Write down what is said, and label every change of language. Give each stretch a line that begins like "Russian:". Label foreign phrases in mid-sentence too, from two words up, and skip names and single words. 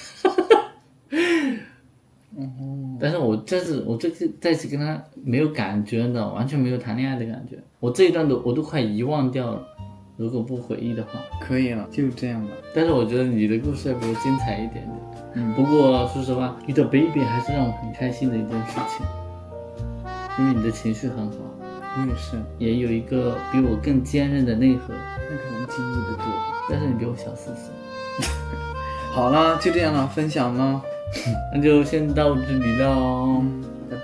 Chinese: 但是我這次在一起跟他沒有感覺的，完全沒有談戀愛的感覺。我這一段我都快遺忘掉了，如果不回憶的話。可以了，就這樣吧。但是我覺得你的故事要比我精彩一點點。不過說實話，遇到 baby 還是讓我很開心的一件事情，因為你的情緒很好。我也是，也有一個比我更堅韌的內核。那可能經歷的多，但是你比我小4歲。好了，就這樣了，分享了。那就先到這裡了。